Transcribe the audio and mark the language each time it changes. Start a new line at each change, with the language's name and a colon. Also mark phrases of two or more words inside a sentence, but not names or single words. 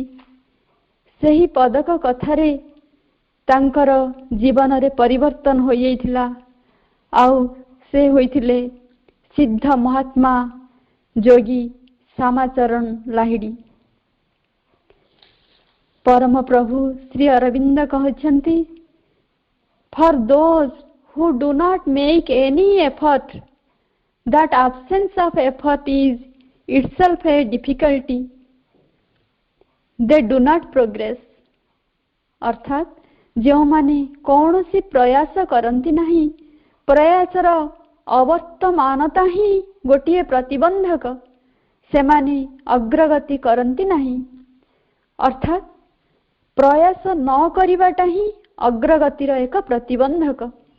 Odia: ସେହି ପଦକ କଥାରେ ତାଙ୍କର ଜୀବନରେ ପରିବର୍ତ୍ତନ ହୋଇଯାଇଥିଲା। ଆଉ ସେ ହୋଇଥିଲେ ସିଦ୍ଧ ମହାତ୍ମା ଯୋଗୀ ଶ୍ୟାମାଚରଣ ଲାହିଡ଼ି। ପରମ ପ୍ରଭୁ ଶ୍ରୀ ଅରବିନ୍ଦ କହିଛନ୍ତି,
English: for those who do not make any effort, that absence of effort is itself a difficulty. They do not progress.
Odia: ଅର୍ଥାତ୍ ଯେଉଁମାନେ କୌଣସି ପ୍ରୟାସ କରନ୍ତି ନାହିଁ, ପ୍ରୟାସର ଅବର୍ତ୍ତମାନତା ହିଁ ଗୋଟିଏ ପ୍ରତିବନ୍ଧକ, ସେମାନେ ଅଗ୍ରଗତି କରନ୍ତି ନାହିଁ। ଅର୍ଥାତ୍ ପ୍ରୟାସ ନ କରିବାଟା ହିଁ ଅଗ୍ରଗତିର ଏକ ପ୍ରତିବନ୍ଧକ।